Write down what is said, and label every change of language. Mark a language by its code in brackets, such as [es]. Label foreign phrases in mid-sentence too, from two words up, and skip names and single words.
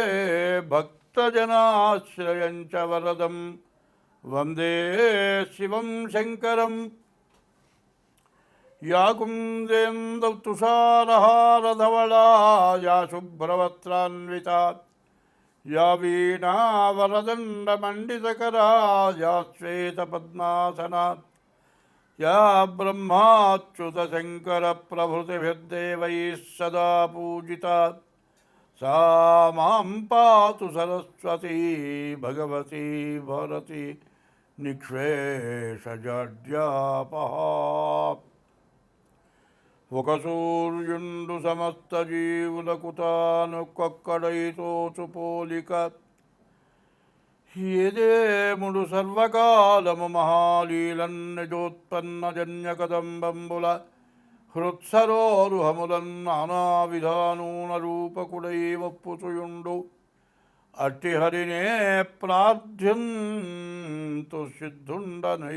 [sa] భక్తజనాశ్రయం చ వరదం వందే శివం శంకరం యా కుందేందౌ తుషారహారధవళా యా శుభ్రవస్త్రాన్వితా యా వీణావరదండమండితకరా యా శ్వేతపద్మాసనా యా బ్రహ్మాచ్యుతశంకరప్రభృతిభిర్దేవైः సదా పూజితా सा मां पातु सरस्वती भगवती भारती [te] निःशेषजाड्यापः ఒక సూర్యుండు సమస్త జీవులకుతానొక్కొక్కడైతోచు పోలిక ఏదేముడు సర్వకాలము మహాలీలన్నిజోత్పన్న జన్యకదంబంబుల హృత్సరోరుహములన్ నానావిధానూన రూపకుడై వప్పుచుయుండు అట్టి హరినే ప్రార్థ్యంతు సిద్ధుండనై.